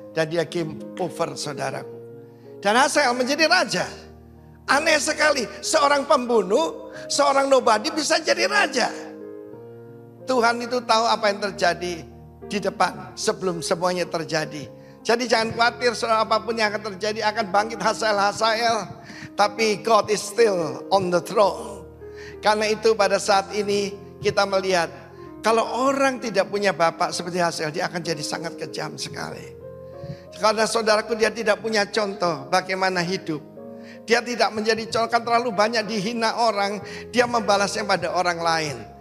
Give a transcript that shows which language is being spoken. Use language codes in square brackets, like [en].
[id] Dan dia [en] game over [id] saudaraku. Dan Hazael menjadi raja. Aneh sekali, seorang pembunuh, seorang [en] nobody [id] bisa jadi raja. Tuhan itu tahu apa yang terjadi di depan sebelum semuanya terjadi. Jadi jangan khawatir soal apapun yang akan terjadi, akan bangkit Hazael. Tapi [en] God is still on the throne. [id] Karena itu pada saat ini kita melihat, kalau orang tidak punya bapak seperti Hazael, dia akan jadi sangat kejam sekali. Karena saudaraku, dia tidak punya contoh bagaimana hidup. Dia tidak menjadi contoh, kan terlalu banyak dihina orang, dia membalasnya pada orang lain.